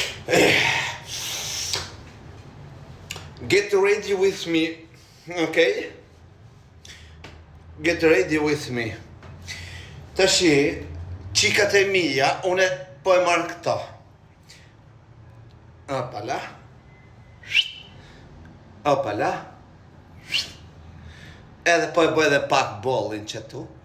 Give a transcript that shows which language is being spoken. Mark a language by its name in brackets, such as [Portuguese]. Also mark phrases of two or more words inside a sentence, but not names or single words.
[English] Get ready with me, okay? Get ready with me. [Albanian] Tashi, qikat e mija, une po e marrë këto. Opala. Opala. Edhe po e bëj edhe pak bollin qëtu.